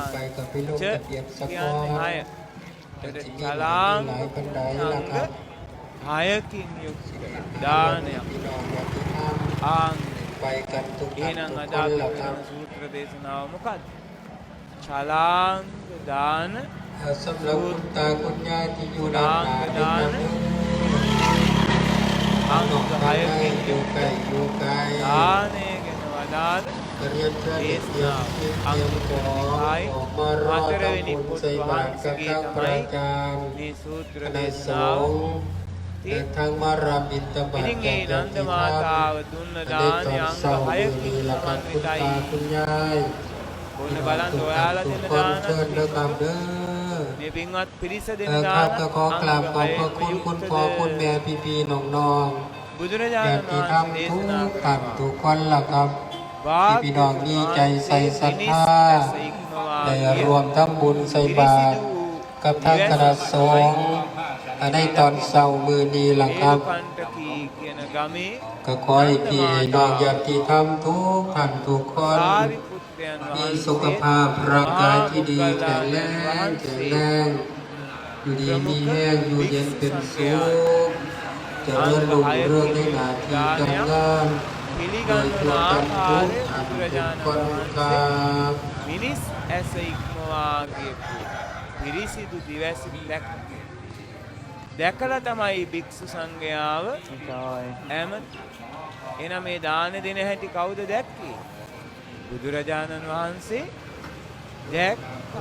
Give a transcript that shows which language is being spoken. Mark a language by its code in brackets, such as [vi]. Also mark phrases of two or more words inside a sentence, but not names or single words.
[si] ච කියන්නේ 6. චලාංග 6කින් යුක්ත දානයක්. එහෙනම් අද අපි කරන සූත්‍ර දේශනාව මොකක්ද? චලාංග දාන [th] สำหรับคุณตาคุณยายที่อยู่ด้านหน้านี่นะน้องชายอยู่ไกลอยู่ไกล เรียนเพื่อเรียนขอออกมารอทำบุญใส่บาตรกับทางประการคณะสงฆ์ทางมารามิตรบาตรจากญาติธรรมได้ตอนเสาร์นี้ละครับคุณตาคุณยายทุกคนเชิญเด้อครับเด้อ [si] මේ පින්වත් පිරිස [th] ค [si] දෙනා [th] รับก็ขอกราบขอบพระคุณคุณพ่อคุณแม่พี่ๆน้องๆญาติธรรมทุกท่านทุกคนล่ะครับที่ พี่น้องมีใจใส่ศรัทธาได้รวมทำบุญใส่บาตรกับทางคณะสง ฆ์ในตอนเช้ามื้อนี้ล่ะครับ ก็ขอให้พี่น้องญาติธรรมทุกท่านทุกคนมีสุขภาพร่างกายที่ดีแข็งแรงอยู่ดีมีแห้งอยู่เย็นเป็นสุขเจริญรุ่งเรืองในหน้าที่การงานโดยทั่วกันทุกท่านทุกคนครับ [si] මිනිස් ඇස ඉක්මවා ගියපු පිරිසිදු දිවැසි දැකලා තමයි භික්ෂු සංඝයාව එන මේ දාන දෙන හැටි කවුද දැක්කේ? බුදුරජාණන් වහන්සේ දැක්කා.